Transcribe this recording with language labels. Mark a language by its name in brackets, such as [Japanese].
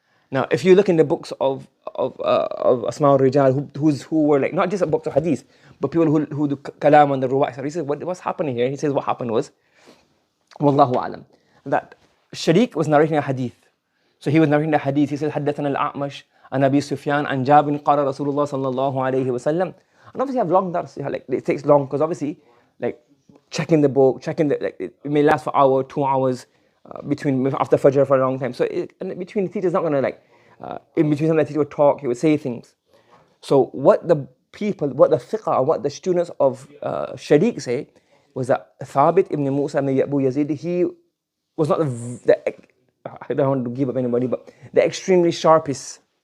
[English] Now, if you look in the books of Asma al-Rijal, who were like, not just a books of hadith, but people who do kalam and the ruwa', he says, what's happening here? He says, what happened was, Wallahu alam, that Sharik was narrating a hadith. So he was narrating the hadith. [Arabic] He said, حدثنا الأعمش عن أبي سفيان عن جابر قال رسول الله صلى الله عليه وسلم. [English] And obviously, you have long dars. Like, it takes long because obviously, like checking the book, like, it may last for an hour, 2 hours, between after Fajr for a long time. So and between the teacher's not gonna like, in between some of the teacher would talk, he would say things. So what the fiqh or what the students of Sharik say was that Thabit ibn Musa ibn Abu Yazid, he was not I don't want to give up anybody, but the extremely sharpest.